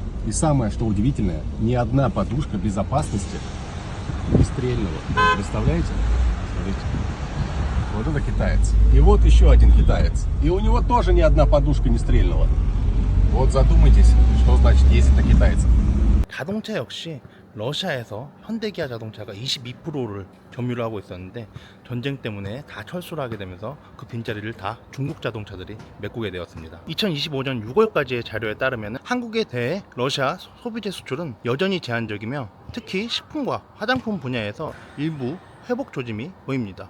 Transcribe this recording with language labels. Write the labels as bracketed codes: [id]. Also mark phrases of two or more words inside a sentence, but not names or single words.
[ru] И самое, что удивительное, ни одна подушка безопасности не стрельнула. Представляете? Смотрите. Вот это китаец. И вот еще один китаец. И у него тоже ни одна подушка не стрельнула. Вот задумайтесь, что значит ездить на китайцев. [ko] 자동차 역시 러시아에서 현대기아 자동차가 22%를 점유를 하고 있었는데 전쟁 때문에 다 철수를 하게 되면서 그 빈자리를 다 중국 자동차들이 메꾸게 되었습니다. 2025년 6월까지의 자료에 따르면 한국에 대해 러시아 소비재 수출은 여전히 제한적이며 특히 식품과 화장품 분야에서 일부 회복 조짐이 보입니다.